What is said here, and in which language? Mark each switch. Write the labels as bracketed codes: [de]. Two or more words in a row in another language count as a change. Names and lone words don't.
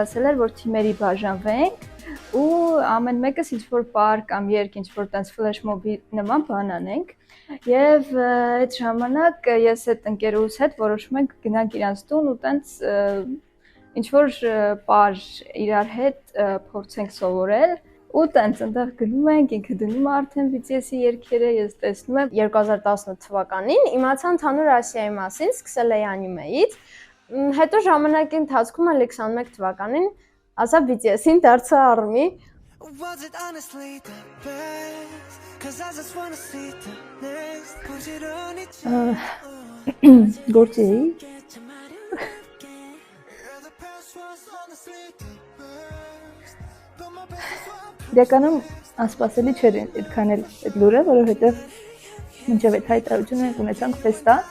[hy] ասել էր, որ թիմերի բաժանվենք ու ամեն մեկս ինչ-որ պար կամ երգ, ինչ-որ տենց ֆլեշմոբի նման բան անենք եւ այդ ժամանակ ես այդ ընկերուհուս հետ որոշում ենք գնանք իրանց տուն ու տենց ինչ-որ պար իրար հետ փորձենք սովորել ու տենց այնտեղ գնում ենք, ինքը դնում է արդեն BTS-ի երգերը, ես տեսնում եմ 2018 թվականին իմացա ընդհանուր Ասիայի մասին, սկսել էի անիմեից, հետո ժամանակի ընթացքում էլ 21 թվականին ասա BTS-ին դարձա ARMY։ [en] Was it honestly the best? Cause I just wanna see the next. [hy] Գործի էի։ Իրականում անսպասելի չէր այդքան էլ այդ լուրը, որովհետև մինչև այդ հայտարարությունը ունեցանք ֆեստա։